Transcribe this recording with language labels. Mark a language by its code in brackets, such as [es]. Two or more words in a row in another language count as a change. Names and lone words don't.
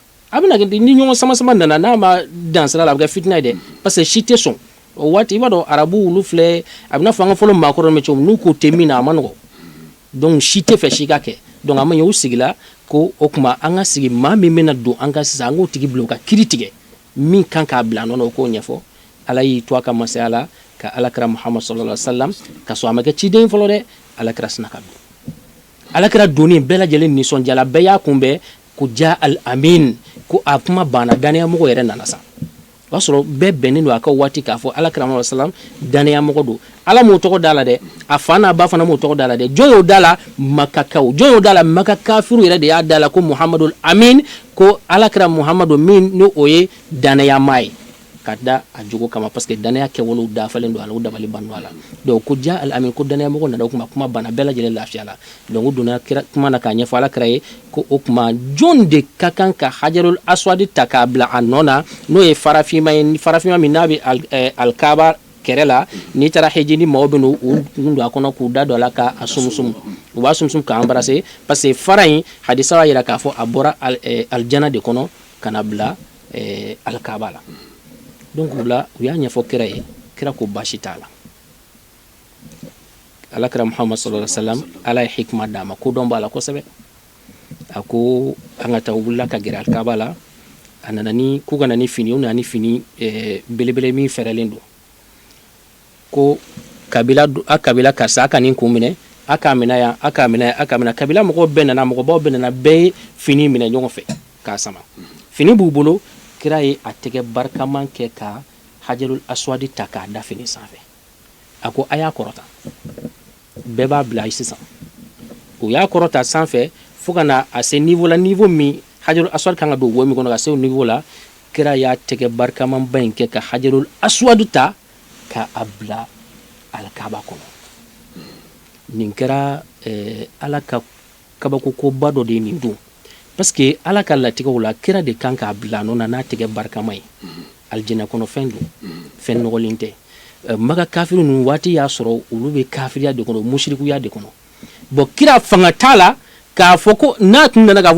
[bm] a bɛna kɛ ni ɲɔgɔn sama-sama nana n'a ma dan sira la a bɛ kɛ fitina ye dɛ [fr] parce que [bm] si tɛ sɔn o waati i b'a dɔn arabu olu filɛ a bɛna fɔ an ka fɔlɔ maakɔrɔ mɛ cogo min n'u ko tɛ min na a ma nɔgɔ donc si tɛ fɛ si ka kɛ donc a ma ɲɛ u sigila ko o tuma an ka sigi maa min bɛna don an ka sisan an k'o tigi bila u ka kiiri tigɛ min kan k'a bila nɔ o k'o ɲɛfɔ ala y'i to a ka masaya la ka alakira Muhammad [ar] صلى الله عليه وسلم [bm] ka sɔrɔ a ma kɛ ciden fɔlɔ dɛ alakira sina ka don alakira donni bɛɛ lajɛlen nisɔndiyala bɛɛ y'a kunbɛn ko [ar] يا الأمين [bm] ko a kuma banna danayamɔgɔ yɛrɛ nana sa o y'a sɔrɔ bɛɛ bɛnnen don a ka waati k'a fɔ alakira Muhammad sallam danayamɔgɔ don ala m'o tɔgɔ da la dɛ a fa n'a ba fana m'o tɔgɔ da la dɛ jɔn y'o da la Makakaw jɔn y'o da la Maka kafiru yɛrɛ de y'a da la ko Muhammadul Amin ko alakira Muhammadu min n'o o ye danayama ye ka da a jogo kama [fr] parce que [bm] danaya kɛwalew dafalen don a la u dabali banno a la donc ko [ar] يا الأمين [bm] ko danayamɔgɔ nana o kuma banna bɛɛ lajɛlen lafiya la donc u donna kuma na k'a ɲɛfɔ alakira ye ko o kuma jɔn de ka kan ka hajarul aswad ta k'a bila a nɔ na n'o ye farafima ye farafima min n'a bɛ al-Kaaba kɛrɛ la n'i taara heji ni maaw bɛ n'u kun don a kɔnɔ k'u da don a la k'a sumusumu u b'a sumusumu k'a embrasser [fr] parce que [bm] fara in hadisa b'a yira k'a fɔ a bɔra aljana de kɔnɔ ka na bila al-Kaaba la donc u y'a ɲɛfɔ kira ye kira ko baasi t'a la alakira Muhammad [ar] صلى الله عليه وسلم [bm] ala ye hikma d'a ma ko dɔn b'a la kosɛbɛ a ko an ka taa wulila ka gɛrɛ al-Kaaba la a nana ni k'u kana ni fini u nana ni fini belebele min fɛrɛlen don ko kabila karisa a ka nin kun minɛ a k'a minɛ yan a k'a minɛ a k'a minɛ kabila mɔgɔw bɛɛ nana mɔgɔbaw bɛɛ nana bɛɛ ye fini minɛ ɲɔgɔn fɛ k'a sama fini b'u bolo kira ye a tɛgɛ barikaman kɛ ka hajarul aswadi ta k'a da fini sanfɛ a ko a y'a kɔrɔta bɛɛ b'a bila sisan u y'a kɔrɔta sanfɛ fo ka na a se niveau la niveau min hajarul aswad kan ka don wo min kɔnɔ ka se o niveau la kira y'a tɛgɛ barikaman ba in kɛ ka hajarul aswad ta ka a bila al-Kaaba kɔnɔ nin kɛra ala ka kabakokoba dɔ de ye nin don [fr] parce que [bm] ala ka latigɛw la kira de kan k'a bila nɔ na n'a tɛgɛ barikama ye aljana kɔnɔ fɛn don fɛn nɔgɔlen tɛ Maka kafiru ninnu waati y'a sɔrɔ olu bɛ kafiriya de kɔnɔ musirikuya de kɔnɔ bon kira fanga t'a la k'a fɔ ko n'a tun nana k'a fɔ